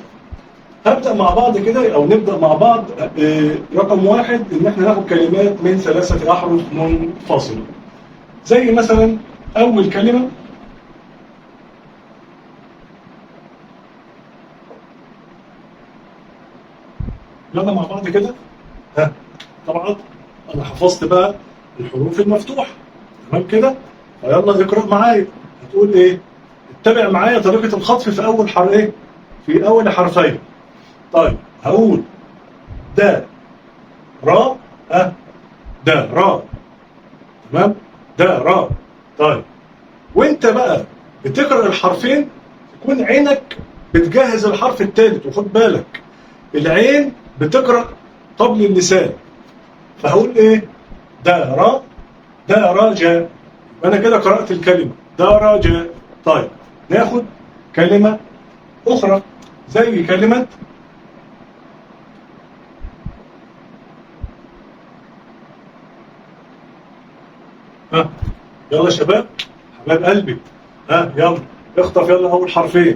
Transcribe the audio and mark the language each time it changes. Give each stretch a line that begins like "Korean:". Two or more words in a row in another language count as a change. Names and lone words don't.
Arabic: هبدأ مع بعض كده، أو نبدأ مع بعض. رقم 1 إن إحنا ناخد كلمات من 3 أحرف منفصلة، زي مثلا أول كلمة يلا مع بعض كده. طبعا أنا حفظت بقى الحروف المفتوحة، تمام كده؟ فيلا اقرأ معايا. هتقول إيه؟ اتبع معايا طريقة الخطف في أول حرف إيه؟ في أول حرفين. طيب هقول دا را دا را، تمام؟ دا را. طيب وانت بقى بتقرأ الحرفين تكون عينك بتجهز الحرف الثالث، وخد بالك العين بتقرأ قبل اللسان. فهقول ايه؟ دا را جا. انا كده قرأت الكلمة درجة. طيب ناخد كلمة أخرى زي كلمة يلا شباب حباب قلبي، يلا اخطف، يلا أول حرفين.